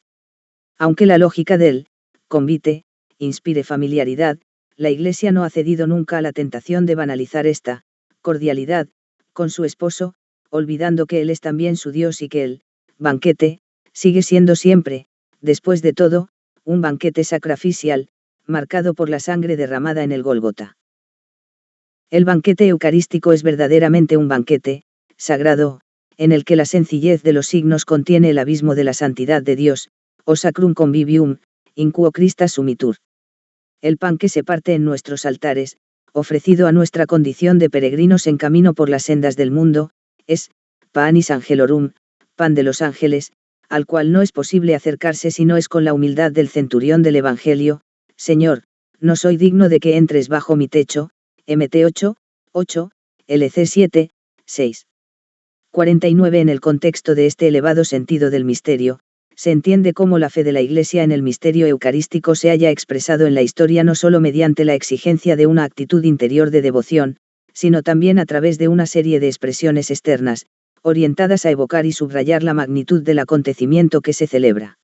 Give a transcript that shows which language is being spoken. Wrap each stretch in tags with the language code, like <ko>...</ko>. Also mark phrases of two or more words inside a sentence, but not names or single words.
<es>Aunque la lógica del convite inspire familiaridad, la Iglesia no ha cedido nunca a la tentación de banalizar esta cordialidad con su esposo, olvidando que Él es también su Dios y que el banquete sigue siendo siempre, después de todo, un banquete sacrificial, marcado por la sangre derramada en el Gólgota. El banquete eucarístico es verdaderamente un banquete sagrado, en el que la sencillez de los signos contiene el abismo de la santidad de Dios, o</es> <la>sacrum convivium, in quo Christus sumitur.</la> <es>El pan que se parte en nuestros altares, ofrecido a nuestra condición de peregrinos en camino por las sendas del mundo, es</es> <la>panis angelorum,</la> <es>pan de los ángeles, al cual no es posible acercarse si no es con la humildad del centurión del Evangelio: Señor, no soy digno de que entres bajo mi techo, Mt 8, 8, LC 7, 6. 49. En el contexto de este elevado sentido del misterio, se entiende cómo la fe de la Iglesia en el misterio eucarístico se haya expresado en la historia no solo mediante la exigencia de una actitud interior de devoción, sino también a través de una serie de expresiones externas, orientadas a evocar y subrayar la magnitud del acontecimiento que se celebra.</es>